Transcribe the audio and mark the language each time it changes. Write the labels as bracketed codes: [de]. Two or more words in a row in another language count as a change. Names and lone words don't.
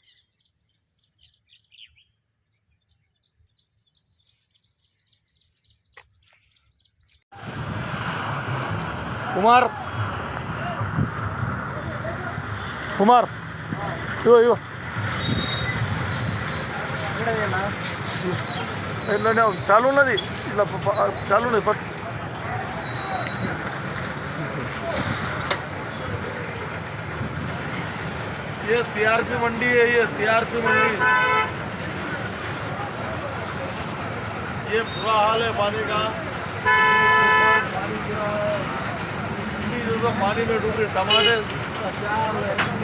[te] కుమార్ ఇగో ఇట్లా చాలు ఉన్నది, ఇట్లా చాలు ఉన్నది పట్టు. [hi] ये सीआरपी मंडी है, ये सीआरपी मंडी. ये बुरा हाल है पानी का. पानी गिरा है, जो पानी में डूबे टमाटर क्या हाल है.